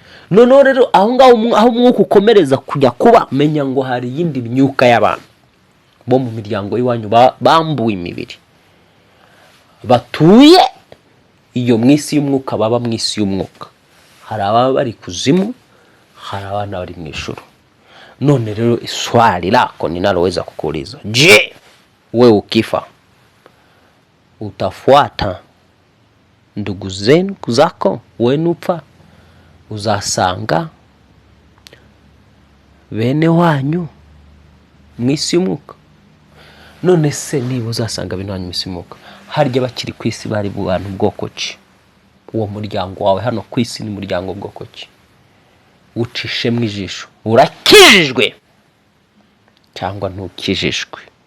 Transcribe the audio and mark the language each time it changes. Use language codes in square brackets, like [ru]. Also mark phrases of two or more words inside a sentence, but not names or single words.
[rw] Noneho rero aho ngaho umu-, aho umwuka ukomereza kujya kuba, menya ngo hari iyindi myuka y'abantu. bo mu miryango y'iwanyu ba-, bambuwe imibiri, batuye iyo mu isi y'umwuka, baba mu isi y'umwuka. Hari ababa bari kuzimu, hari abana bari mu ijuru. None rero, [sw] swali lako ninaloweza kukuuliza, je, wewe ukifa utafuata ndugu zenu, zako? [rw] Wewe nupfa, uzasanga bene wanyu mu isi y'umwuka? None se niba uzasanga bene wanyu mu isi y'umwuka, harya bakiri ku isi bari bu bantu bwoko ki? Uwo muryango wawe hano ku isi ni muryango bwoko ki? Ucishemo ijisho, urakijijwe cyangwa ntukijijwe?